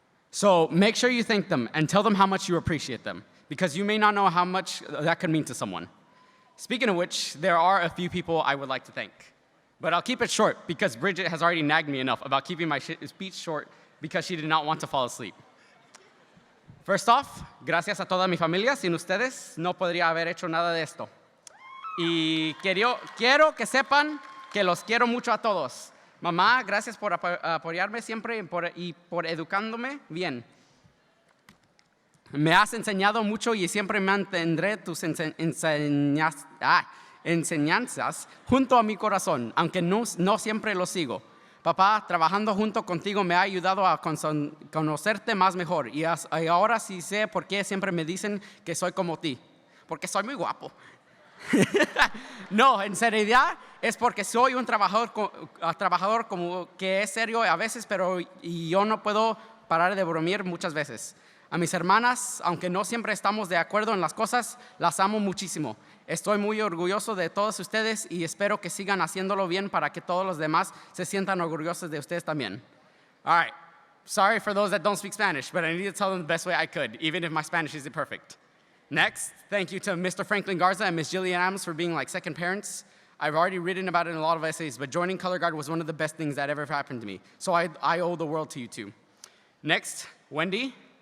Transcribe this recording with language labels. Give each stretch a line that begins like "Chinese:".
English: So make sure you thank them and tell them how much you appreciate them, because you may not know how much that could mean to someone. Speaking of which, there are a few people I would like to thank. But I'll keep it short because Bridget has already nagged me enough about keeping my speech short because she did not want to fall asleep. First off,
Spanish: gracias a toda mi familia. Sin ustedes no podría haber hecho nada de esto. Y quiero que sepan que los quiero mucho a todos. Mamá, gracias por apoyarme siempre y por educándome bien. Me has enseñado mucho y siempre mantendré tus enseñanzas junto a mi corazón, aunque no siempre lo sigo. Papá, trabajando junto contigo me ha ayudado a conocerte más mejor y ahora sí sé por qué siempre me dicen que soy como ti, porque soy muy guapo. No, en seriedad es porque soy un trabajador como que es serio a veces, pero yo no puedo parar de bromear muchas veces. A mis hermanas, aunque no siempre estamos de acuerdo en las cosas, las amo muchísimo. Estoy muy orgulloso de todos ustedes y espero que sigan haciéndolo bien para que todos los demás se sientan orgullosos de ustedes también.
English: All right. Sorry for those that don't speak Spanish, but I need to tell them the best way I could, even if my Spanish isn't perfect. Next, thank you to Mr. Franklin Garza and Ms. Jillian Adams for being like second parents. I've already written about it in a lot of essays, but joining Color Guard was one of the best things that ever happened to me. So I owe the world to you too. Next, Wendy.